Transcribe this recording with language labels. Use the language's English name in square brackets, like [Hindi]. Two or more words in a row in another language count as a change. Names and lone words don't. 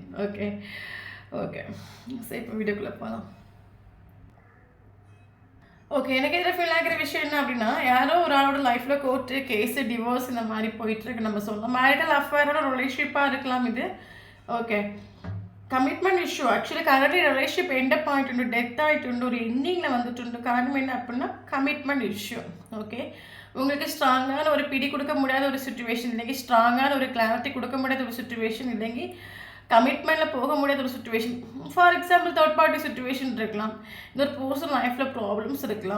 [Tamil] ஓகே. ஓகே. ஸோ இப்போ வீடியோக்குள்ளே போகலாம். ஓகே. எனக்கு இதில் ஃபீல் ஆகிற விஷயம் என்ன அப்படின்னா, யாரோ ஒரு ஆளோட லைஃப்பில் [English] court case divorce [Tamil] இந்த மாதிரி போயிட்டுருக்கு நம்ம சொல்லலாம். மேரிட்டல் அஃபேரோட ரிலேஷன்ஷிப்பாக இருக்கலாம் இது. ஓகே. [English] commitment issue actually correct relationship [Malayalam] എൻഡപ്പ് ആയിട്ടുണ്ട്, ഡെത്ത് ആയിട്ടുണ്ട്, ഒരു എൻഡിങ്ങിൽ വന്നിട്ടുണ്ട്. [Tamil] കാരണം என்ன அப்படின்னா [English] commitment issue. [Tamil] ஓகே, உங்களுக்கு ஸ்ட்ராங்கான ஒரு பிடி கொடுக்க முடியாத ஒரு சுச்சுவேஷன், இல்லைங்க ஸ்ட்ராங்கான ஒரு கிளாரிட்டி கொடுக்க முடியாத ஒரு சுச்சுவேஷன், இல்லைங்க கமிட்மெண்ட்டில் போக முடியாத ஒரு சுச்சுவேஷன். [English] for example third party situation [Tamil] இருக்கலாம், இந்த ஒரு பர்சன் லைஃப்பில் ப்ராப்ளம்ஸ் இருக்கலாம்.